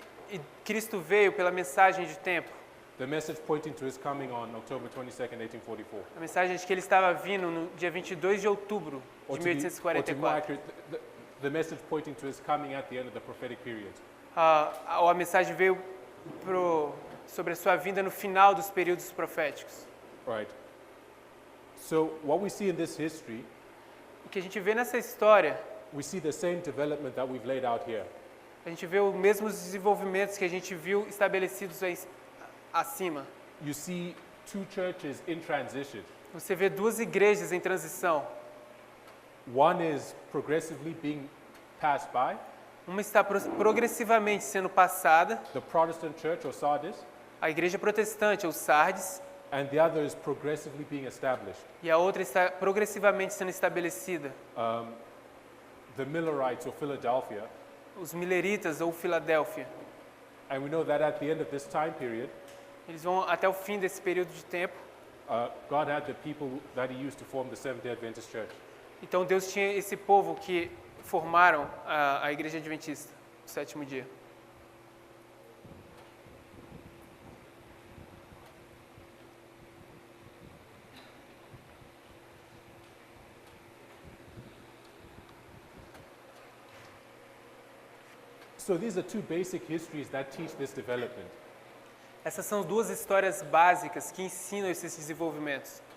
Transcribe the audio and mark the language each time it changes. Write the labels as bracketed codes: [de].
[pt] E Cristo veio pela mensagem de tempo. [en] The message pointing to his coming on October 22nd, 1844. [pt] A mensagem de que ele estava vindo no dia 22 de outubro de [en] Or to be more [pt] 1844. [en] accurate, the message pointing to his coming at the end of the prophetic period. [pt] A mensagem veio sobre a sua vinda no final dos períodos proféticos. [en] Right. So what we see in this history, [pt] O que a gente vê nessa história, [en] we see the same development that we've laid out here. [pt] a gente vê os mesmos desenvolvimentos que a gente viu estabelecidos aí acima. [en] You see two churches in transition. [pt] Você vê duas igrejas em transição. [en] One is progressively being passed by, [pt] Uma está progressivamente sendo passada, [en] the Protestant church or Sardis, [pt] a igreja protestante, ou Sardes, [en] and the other is progressively being established. [pt] e a outra está progressivamente sendo estabelecida, [en] The Millerites or Philadelphia. [pt] os Mileritas ou Filadélfia. [en] And we know that at the end of this time period, [pt] Eles vão até o fim desse período de tempo. [en] God had the people that he used to form the Seventh-day Adventist Church. [pt] Então Deus tinha esse povo que formaram a igreja adventista, o sétimo dia. [en] So these are two basic histories that teach this development. [pt] Essas são duas histórias básicas que ensinam esses desenvolvimentos.